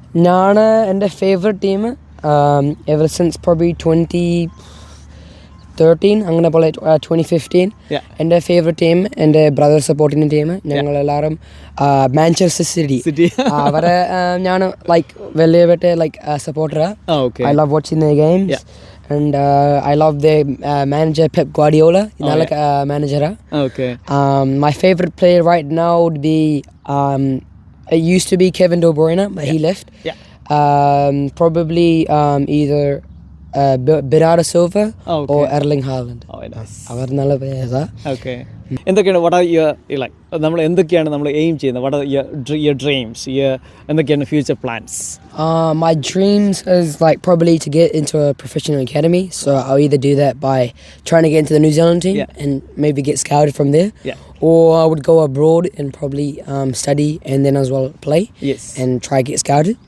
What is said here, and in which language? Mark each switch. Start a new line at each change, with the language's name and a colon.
Malayalam: ഞാൻ എൻ്റെ favourite team
English: ever since probably 2013
Malayalam: അങ്ങനെ പോലെ 2015 എൻ്റെ ഫേവറേറ്റ് ടീം എൻ്റെ ബ്രദർ സപ്പോർട്ടിൻ്റെ ടീം ഞങ്ങളെല്ലാവരും മാഞ്ചസ്റ്റർ സിറ്റി. അവരെ ഞാൻ ലൈക്ക് വലിയ like സപ്പോർട്ടറാണ്.
English: I love watching the games, and I love the manager Pep Guardiola. Manager. My favorite player right now would be it used to be Kevin De Bruyne, but he left. Probably either Bernardo Silva or Erling Haaland.
Malayalam: അവർ നല്ല പ്ലേയേഴ്സാ. എന്തൊക്കെയാണ്
English: what are your like
Malayalam: നമ്മൾ എന്തൊക്കെയാണ് നമ്മൾ aim ചെയ്യുന്നത്?
English: what are your dreams, എന്തൊക്കെയാണ് future plans? My dreams is like probably to get into a professional academy, so I'll either do that by trying to get into the New Zealand team and maybe get scouted from there, or I would go abroad and probably study and then as well play and try to get scouted.